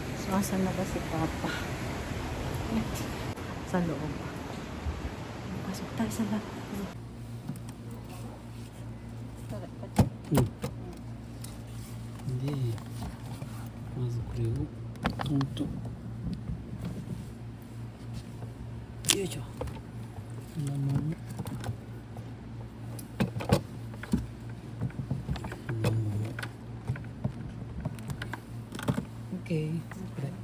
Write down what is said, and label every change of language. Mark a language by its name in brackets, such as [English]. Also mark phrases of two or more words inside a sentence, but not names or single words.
[Filipino] Asan na ba si Papa? Sa loob. Pasok tayo sa loob. [Japanese] で、まずこれをトンと、よいしょ。こんなもん。こんなもん。OK。これ。